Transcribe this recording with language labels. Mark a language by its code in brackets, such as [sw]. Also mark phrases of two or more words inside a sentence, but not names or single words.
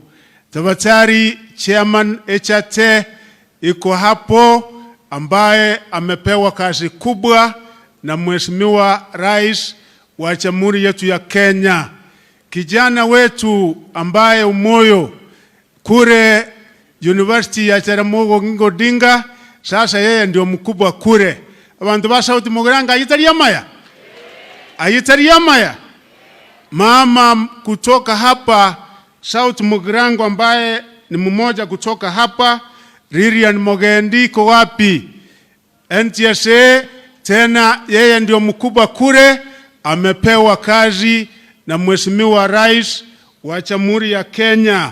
[sw] Tafadhali Chairman HRT iko hapo, ambaye amepewa kazi kubwa na Mheshimiwa Rais wa Jamhuri yetu ya Kenya. Kijana wetu ambaye [guz] umoyo kure [sw] University ya Jaramogi Oginga Odinga, sasa yeye ndio mkubwa kure. [guz] Abantu ba South Mugirango ayitariamaya. [sw] Mama kutoka hapa South Mugirango ambaye ni mmoja kutoka hapa, Lilian Mogendi ko wapi? NTSA tena yeye ndio mkubwa kure, amepewa kazi na Mheshimiwa Rais wa Jamhuri ya Kenya.